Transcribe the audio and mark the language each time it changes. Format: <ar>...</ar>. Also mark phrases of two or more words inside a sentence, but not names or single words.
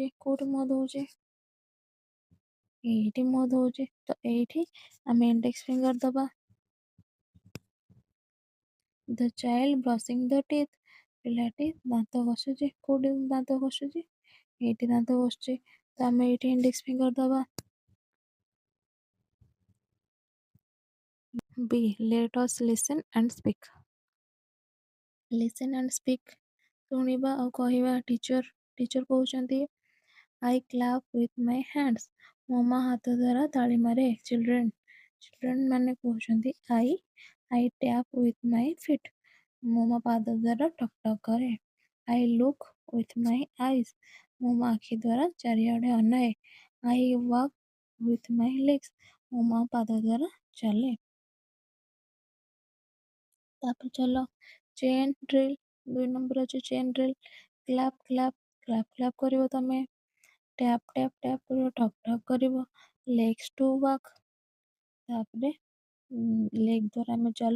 <or>କୋଉଠି ମୁହଁ ଧୋଉଛି ଏଇଠି ମୁହଁ ଧୋଉଛି ତ ଏଇଠି ଆମେ</or> <en>index finger</en> <or>ଦବା।</or> <en>the child brushing the teeth</en> <or>ପିଲାଟି ଦାନ୍ତ ଘଷୁଛି। କୋଉଠି ଦାନ୍ତ ଘଷୁଛି ଏଇଠି ଦାନ୍ତ ଘଷୁଛି ତ ଆମେ ଏଇଠି</or> <en>index finger</en> <or>ଦବା।</or> <en>B let us listen and speak</en> <or>ଶୁଣିବା ଆଉ କହିବା। ଟିଚର କହୁଛନ୍ତି</or> <en>I clap with my hands</en> <or>ମୋ ମା ହାତ ଦ୍ୱାରା ତାଳି ମାରେ। ଚିଲଡ୍ରେନ୍ ମାନେ କହୁଛନ୍ତି</or> <en>I tap with my feet</en> <or>ମୁଁ ମୋ ପାଦ ଦ୍ୱାରା ଟକ୍ ଟକ୍ କରେ।</or> <en>I look with my eyes</en> <or>ମୁଁ ମୋ ଆଖି ଦ୍ୱାରା ଚାରିଆଡ଼େ ଅନାଏ।</or> <en>I walk with my legs</en> <or>ମୁଁ ମୋ ପାଦ ଦ୍ୱାରା ଚାଲେ। ତାପରେ ଚାଲ ଚେନ୍ ଡ୍ରିଲ୍ 2 ନମ୍ବର ଅଛି ଚେନ୍ ଡ୍ରିଲ୍। କ୍ଲାପ୍ କରିବ ତମେ। ଟ୍ୟାପ୍ କରିବ। ଠକ୍ ଠକ୍ କରିବ।</or> <en>legs to walk</en> <or>ତାପରେ ଲେଗ୍ ଦ୍ୱାରା ଆମେ ଚାଲୁ।</or>